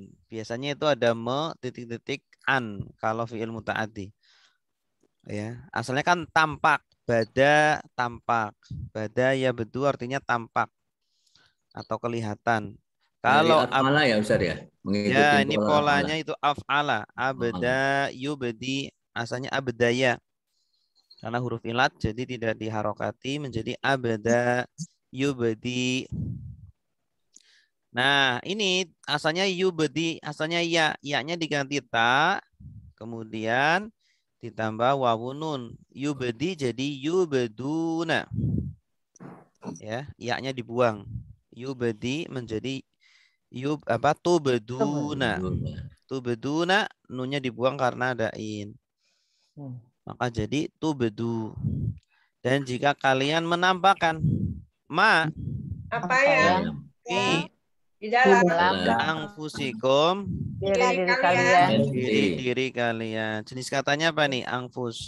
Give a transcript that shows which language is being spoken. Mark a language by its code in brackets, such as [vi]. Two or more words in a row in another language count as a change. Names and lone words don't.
[id] Biasanya itu ada titik-titik an kalau [ar] fi'il muta'addi. [id] Ya, asalnya kan tampak, bada tampak. Bada ya bedu artinya tampak atau kelihatan. Kalau af'ala ya Ustaz ya. Ya, ini polanya itu af'ala. [ar] Abda yubdi [id] asalnya abdaya. Karena huruf ilat jadi tidak diharokati menjadi [ar] abda yubdi. [id] Nah, ini asalnya yubdi, asalnya ya, ya-nya diganti ta, kemudian ditambah wawunun. Yubdi jadi yubduna. Ya, ya-nya dibuang. Yubdi menjadi tubduna. Tubduna nunnya dibuang karena ada in. Maka jadi tubdu. Dan jika kalian menampakkan apa yang di dalam angfusikum diri kalian. Jenis katanya apa nih? Angfus.